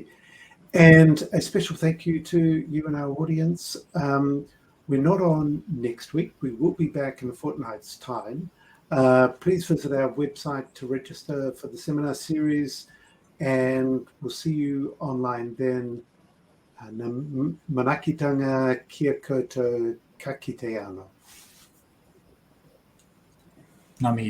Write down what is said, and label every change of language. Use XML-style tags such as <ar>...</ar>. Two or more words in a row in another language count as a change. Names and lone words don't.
<en>And a special thank you to you and our audience. We're not on next week. We will be back in a fortnight's time. Please visit our website to register for the seminar series, and we'll see you online then.</en> <mi>Manakitanga kia koutou ka kite anō. Ngā mihi.</mi>